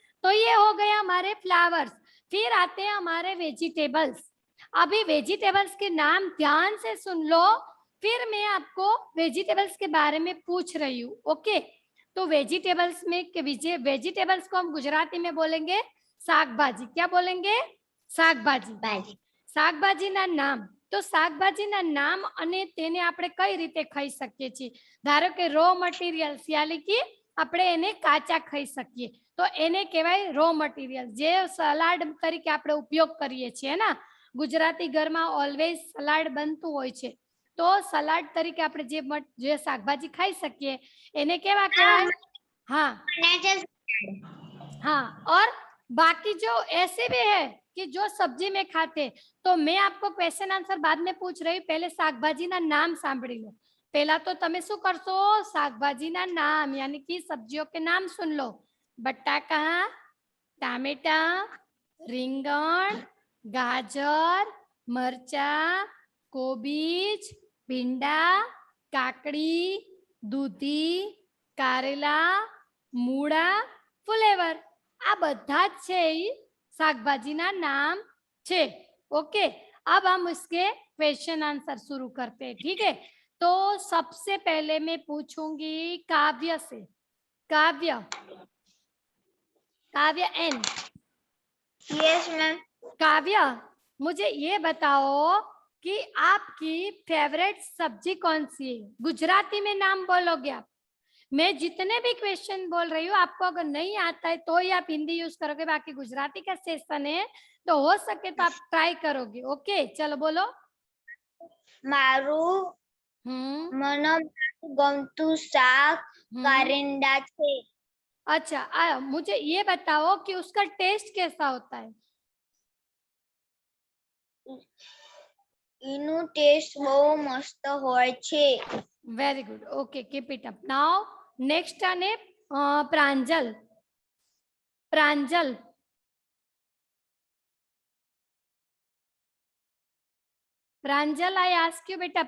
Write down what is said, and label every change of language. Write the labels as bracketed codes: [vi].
[hi] तो ये हो गया हमारे फ्लावर्स। फिर आते हैं हमारे वेजिटेबल्स। अभी वेजिटेबल्स के नाम ध्यान से सुन लो, फिर मैं आपको वेजिटेबल्स के बारे में पूछ रही हूँ, ओके। तो वेजिटेबल्स में वेजिटेबल्स को हम गुजराती में बोलेंगे શાકભાજી। क्या बोलेंगे? શાકભાજી। [gu] શાકભાજીના નામ, તો શાકભાજીના નામ અને તેને આપણે કઈ રીતે ખાઈ શકીએ છીએ? ધારો કે રો મટીરિયલ્સ, [hi] यानी कि [gu] આપણે એને કાચા ખાઈ શકીએ, તો એને કહેવાય રો મટીરિયલ, જે સલાડ તરીકે આપણે ઉપયોગ કરીએ છીએ ना। ગુજરાતી ઘરમાં ઓલવેઝ સલાડ બનતું હોય છે, તો સલાડ તરીકે આપણે જે શાકભાજી ખાઈ શકીએ એને કેવા કહેવાય? [hi] हाँ हाँ, और बाकी जो ऐसे भी है कि जो सब्जी में खाते, तो मैं आपको क्वेश्चन आंसर बाद में पूछ रही हूँ, पहले શાકભાજીના नाम सांभળી लो। पहला तो [gu] તમે શું કરશો? શાકભાજીના નામ [hi] यानी कि सब्जियों के नाम सुन लो। [gu] बटाका, टामेटा, રીંગણ, ગાજર, મરચા, કોબીજ, ભીંડા, કાકડી, દૂધી, કારેલા, મૂળા, ફુલેવર, આ બધા જ છે ઈ શાકભાજીના નામ છે। [hi] ओके, अब हम उसके क्वेश्चन आंसर शुरू करते हैं, ठीक है? तो सबसे पहले मैं पूछूंगी काव्य से। काव्य, काव्य एन। Yes ma'am. काव्य, मुझे ये बताओ कि आपकी फेवरेट सब्जी कौन सी है? गुजराती में नाम बोलोगे आप। मैं जितने भी क्वेश्चन बोल रही हूँ, आपको अगर नहीं आता है तो ही आप हिंदी यूज करोगे, बाकी गुजराती का सेशन है तो हो सके तो आप ट्राई करोगे। ओके, चलो बोलो। [gu] मारू મને ગમતું શાક કારેંડા છે। [hi] अच्छा, मुझे ये बताओ कि उसका टेस्ट कैसा होता है? [gu] એનું ટેસ્ટ બહુ મસ્ત હોય છે। [en] Very good, okay, keep it up. Now next आने Pranjal. Pranjal, Pranjal, I ask you बेटा।